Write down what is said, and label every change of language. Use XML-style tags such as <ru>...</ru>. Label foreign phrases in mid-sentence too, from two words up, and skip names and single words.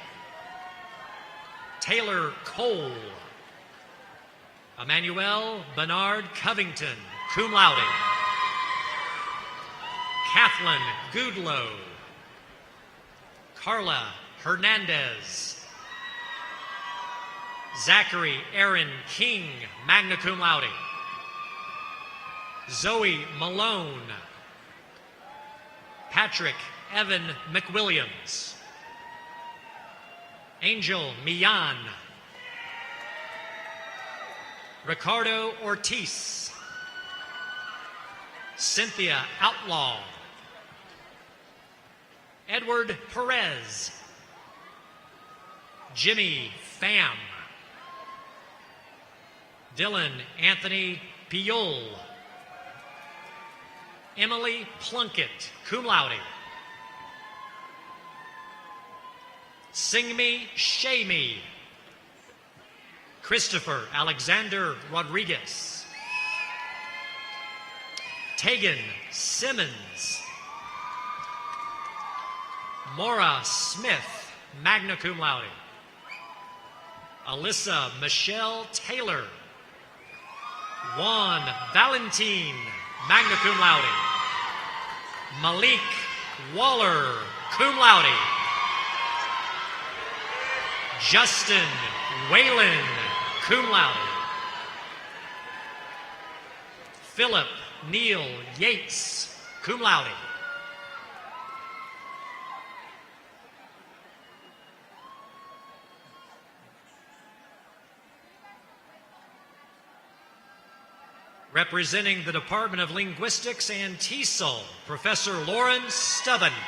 <en>Taylor Cole. Emmanuel Bernard Covington,</en> <la>cum laude.</la> <en>Kathleen Goodlow. Carla Hernandez. Zachary Aaron King,</en> <la>magna cum laude.</la> <en>Zoe Malone. Patrick Evan McWilliams. Angel Millan. Ricardo Ortiz. Cynthia Outlaw. Edward Perez. Jimmy Pham. Dylan Anthony Piol. Emily Plunkett,</en> <la>cum laude.</la> <en>Sing Me, Shay Me. Christopher Alexander Rodriguez. Tegan Simmons. Maura Smith,</en> <la>magna cum laude.</la> <en>Alyssa Michelle Taylor. Juan Valentin,</en> <la>magna cum laude.</la> <en>Malik Waller,</en> <la>cum laude.</la> <en>Justin Whalen,</en> <la>cum laude.</la> <en>Philip Neal Yates,</en> <la>cum laude.</la> <en>Representing the Department of Linguistics and TESOL, Professor Lauren Stubben.</en>